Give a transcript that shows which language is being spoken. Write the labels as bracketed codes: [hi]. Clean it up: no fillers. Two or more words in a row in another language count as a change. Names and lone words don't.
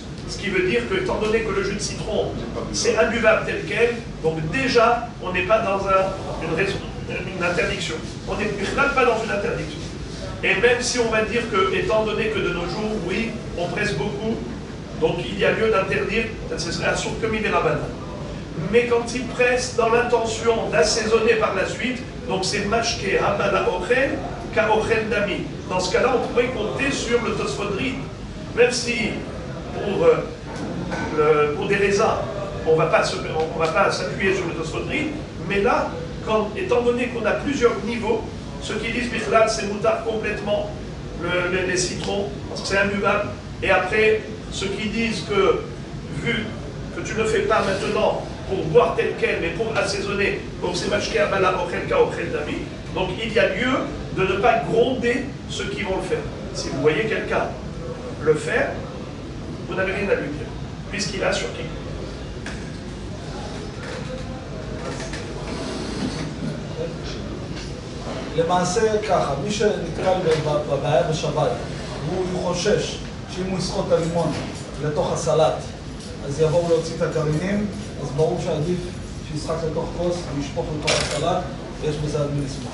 [fr] Ce qui veut dire que, étant donné que le jus de citron, c'est imbuvable tel quel, donc déjà, on n'est pas dans une interdiction. On n'est pas dans une interdiction. Et même si on va dire que, étant donné que de nos jours, oui, on presse beaucoup, donc il y a lieu d'interdire, ce serait un surcomis des rabbins. Mais quand ils pressent dans l'intention d'assaisonner par la suite, donc c'est [he] משקה הבא לאוכל כאוכל דמי. [fr] Dans ce cas-là, on pourrait compter sur le Tosfot Ri. Même si pour des raisins, on ne va pas s'appuyer sur le Tosfot Ri, mais là, étant donné qu'on a plusieurs niveaux, ceux qui disent Bichlal, c'est moutard complètement les citrons, parce que c'est imbuvable, et après, ceux qui disent que, vu que tu ne fais pas maintenant pour boire tel quel, mais pour assaisonner, donc c'est [he] משקה הבא לאוכל כאוכל דמי, [fr] donc il y a lieu de ne pas gronder ceux qui vont le faire. Si vous voyez quelqu'un le faire, vous n'avez rien à lui dire, puisqu'il a sur qui. [he] למעשה ככה, מי שנתקל בבעיה בשבת, הוא חושש שאם הוא יסחוט את הלימון לתוך הסלט, אז יבואו להוציא את הגרעינים, אז ברור שעדיף שישחק לתוך כוס וישפוך לתוך הסלט, ויש בזה עד מי לסמוך.